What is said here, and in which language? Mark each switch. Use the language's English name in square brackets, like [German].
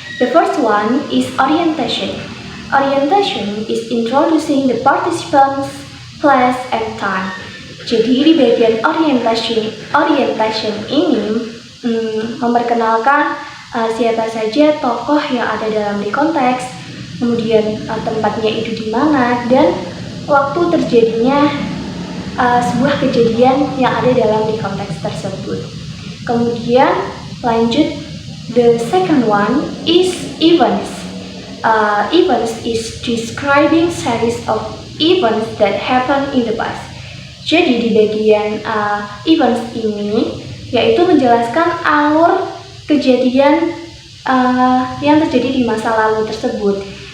[English] The first one is orientation. Orientation is introducing the participants, place, and time. [Indonesian] Jadi di bagian orientation ini memperkenalkan siapa saja tokoh yang ada dalam recontext, kemudian tempatnya itu di mana, dan waktu terjadinya sebuah kejadian yang ada dalam recontext tersebut. Kemudian lanjut, [English] the second one is events. Events is describing series of events that happen in the past. [Indonesian] Jadi di bagian events ini yaitu menjelaskan alur kejadian yang terjadi di masa lalu tersebut.